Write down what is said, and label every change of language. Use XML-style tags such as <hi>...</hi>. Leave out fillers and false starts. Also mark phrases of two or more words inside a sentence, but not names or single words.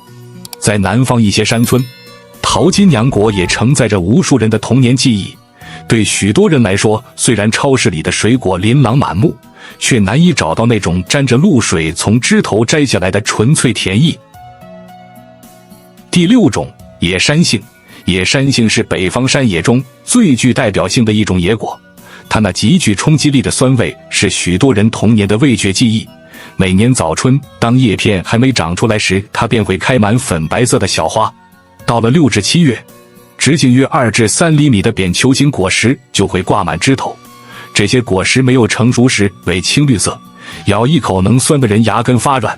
<zh>在南方一些山村，桃金娘果也承載着無數人的童年記憶。對許多人來說，雖然超市裡的水果琳琅滿目，卻難以找到那種沾着露水從枝頭摘下來的純粹甜意。第6種，野山杏。野山杏是北方山野中最具代表性的一種野果，它那极具冲擊力的酸味是許多人童年的味覺記憶。每年早春，當葉片還沒長出來時，它便會開滿粉白色的小花。到了6至7月，直徑約2至3厘米的扁球形果實就會掛滿枝頭。這些果實沒有成熟時為青綠色，咬一口能酸得人牙根發軟。</zh>